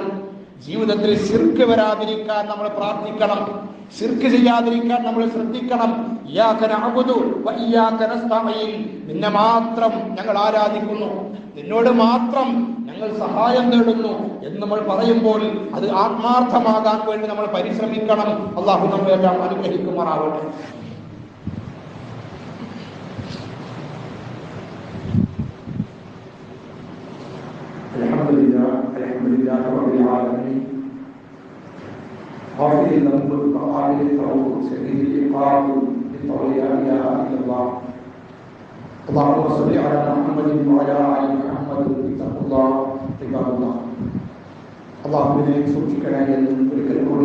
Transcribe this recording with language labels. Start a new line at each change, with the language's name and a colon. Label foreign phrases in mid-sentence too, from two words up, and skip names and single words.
Malayalam: ജീവിതത്തിൽ ശിർക്ക് വരാതിരിക്കാൻ നമ്മൾ പ്രാർത്ഥിക്കണം, ശിർക്ക് ചെയ്യാതിരിക്കാൻ നമ്മൾ ശ്രദ്ധിക്കണം.
Arabic: إياك نعبد وإياك نستعين,
Malayalam: നിന്നെ മാത്രം ഞങ്ങൾ ആരാധിക്കുന്നു, നിന്നോട് മാത്രം ഞങ്ങൾ സഹായം തേടുന്നു എന്ന് നമ്മൾ പറയുമ്പോൾ അത് ആത്മാർത്ഥമാകാൻ വേണ്ടി നമ്മൾ പരിശ്രമിക്കണം. അല്ലാഹു നമ്മെ എല്ലാം അനുഗ്രഹിക്കുമാറാവട്ടെ.
Arabic: الحمد لله رب العالمين. غافر الذنوب وقابل التوب شديد العقاب بالطول لا اله الا الله. اللهم صل على محمد وعلى ال محمد. اتقوا الله عباد الله.
Malayalam: അള്ളാഹുവിനെ സൂക്ഷിക്കണേ എന്ന് ഒരിക്കൽ